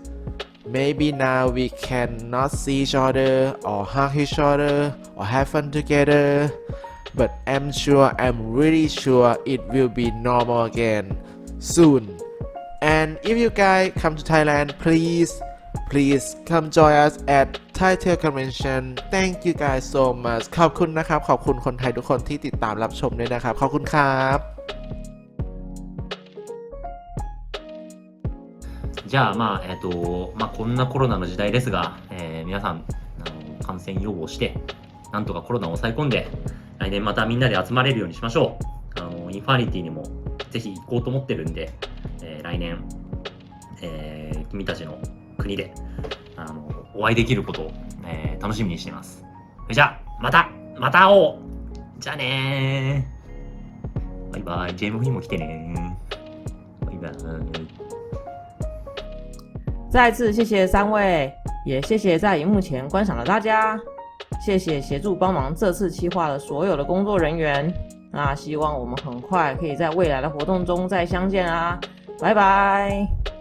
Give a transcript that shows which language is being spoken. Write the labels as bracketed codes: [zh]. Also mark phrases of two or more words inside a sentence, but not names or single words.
[en] Maybe now we cannot see each other or hug each other or have fun together, but I'm really sure it will be normal again soon. And if you guys come to Thailand, please come join us at Thai Tail Convention. Thank you guys so much. [th] ขอบคุณนะครับ ขอบคุณคนไทยทุกคนที่ติดตามรับชมด้วยนะครับ ขอบคุณครับ [ja] じゃあこんなコロナの時代ですが、皆さん感染予防してなんとかコロナを抑え込んで来年またみんなで集まれるようにしましょう。インファニティにもぜひ行こうと思ってるんで、来年、君たちの国でお会いできることを、楽しみにしています。じゃあまた会おう。じゃあねー。バイバイ。JMV にも来てねー。バイバイ。 [zh] 再次谢谢3位，也谢谢在荧幕前观赏的大家，谢谢协助帮忙这次企划的所有的工作人员。那希望我们很快可以在未来的活动中再相见啊！拜拜。